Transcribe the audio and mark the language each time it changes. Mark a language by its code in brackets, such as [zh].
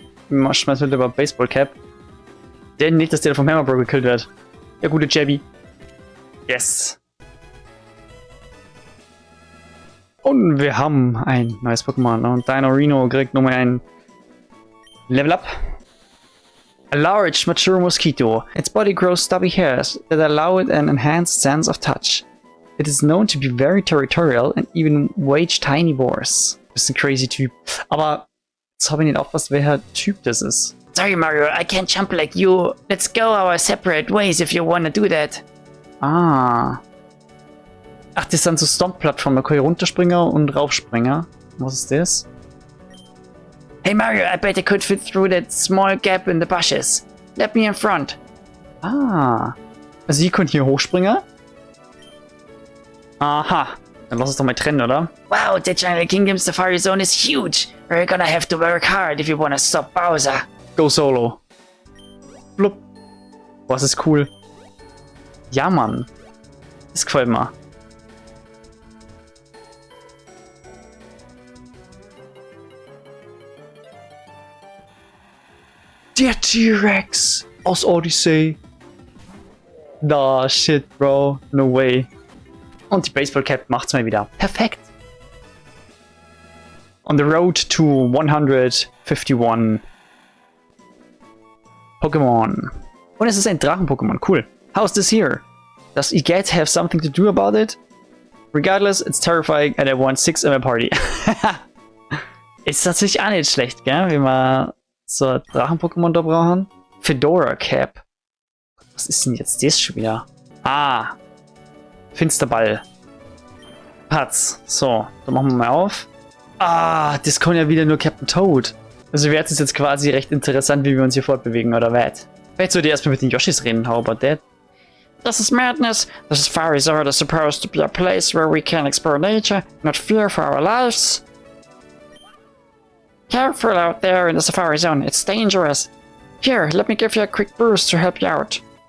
[de] Ich schmeiß mit über Baseball Cap. Denn nicht, dass der vom Hammer Bro gekillt wird. Ja, gute Jabby. Yes. Und wir haben ein neues Pokémon. Und Dino Reno kriegt nochmal ein Level Up. [en] A large, mature mosquito. Its body grows stubby hairs that allow it an enhanced sense of touch. It is known to be very territorial and even wage tiny wars. [de] Bisschen crazy Typ. Aber jetzt habe ich nicht aufgepasst, welcher Typ das ist. [en] Sorry, Mario, I can't jump like you. Let's go our separate ways if you wanna do that. Ah. [de] Ach, das sind so Stomp-Plattformen. Da kann ich runterspringen und raufspringen. Was ist das? [en] Hey Mario, I bet I could fit through that small gap in the bushes. Let me in front. Ah. [de] Also ihr könnt hier hochspringen. Aha. Dann lass uns doch mal trennen, oder? [en] Wow, the Jungle Kingdom Safari Zone is huge. We're gonna have to work hard if you wanna stop Bowser. Go solo. [de] Blub. Was ist cool. Ja, Mann. Das gefällt mir. Der T-Rex aus Odyssey. [en] Nah, shit, bro. No way. [de] Und die Baseball Cap macht's mal wieder. Perfekt. [en] On the road to 151 Pokémon. [de] Und es ist ein Drachen-Pokémon. [en] Cool. How's this here? Does Eget have something to do about it? Regardless, it's terrifying and I want 6 in my party. [de] Ist tatsächlich auch nicht schlecht, gell? Wenn wir so ein Drachen-Pokémon da brauchen. Fedora Cap. Was ist denn jetzt das schon wieder? Ah. Finsterball. Patz. So, dann machen wir mal auf. Ah, das kann ja wieder nur Captain Toad. Also wäre es jetzt quasi recht interessant, wie wir uns hier fortbewegen, oder was? Vielleicht sollte ich erstmal mit den Yoshis reden, [en] how about that? This is madness. The Safari Zone is supposed to be a place where we can explore nature, not fear for our lives. Careful out there in the Safari Zone, it's dangerous. Here, let me give you a quick boost to help you out.